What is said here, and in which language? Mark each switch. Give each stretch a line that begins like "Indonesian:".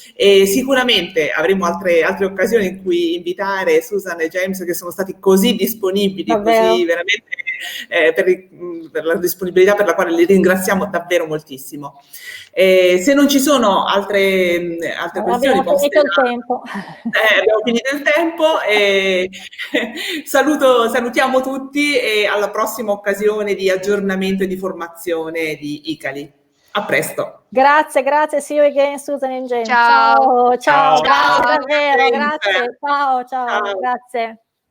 Italian: E sicuramente avremo altre occasioni in cui invitare Susan e James, che sono stati così disponibili, così veramente per la disponibilità per la quale li ringraziamo davvero moltissimo. Se non ci sono altre questioni, abbiamo finito il tempo. Abbiamo finito il tempo e salutiamo tutti e alla prossima occasione di aggiornamento e di formazione di ICALI. A presto. Grazie,
English: see you again, Susan and James.
Italian: Ciao. Ciao, Ciao. grazie davvero, grazie. Ciao, grazie.